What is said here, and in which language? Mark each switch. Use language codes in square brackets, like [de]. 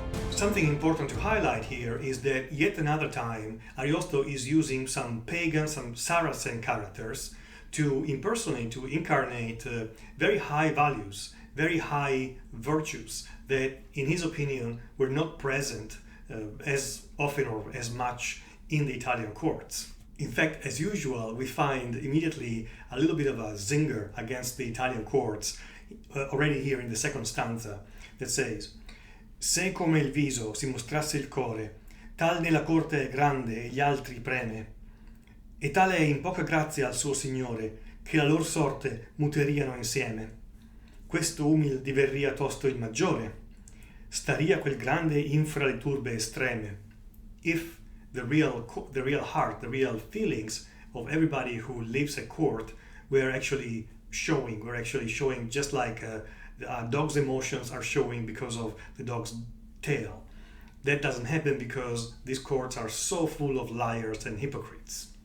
[en] Something important to highlight here is that yet another time Ariosto is using some pagan, some Saracen characters to impersonate, to incarnate very high values, very high virtues that in his opinion were not present as often or as much in the Italian courts. In fact, as usual, we find immediately a little bit of a zinger against the Italian courts already here in the second stanza that says: [it] Se come il viso si mostrasse il core, tal nella corte è grande e gli altri preme, e tale è in poca grazia al suo signore, che la lor sorte muteriano insieme. Questo umil diverria tosto il maggiore, staria quel grande infra le turbe estreme. [en] If the real heart, the real feelings of everybody who lives at court were actually showing just like a dog's emotions are showing because of the dog's tail. That doesn't happen because these courts are so full of liars and hypocrites.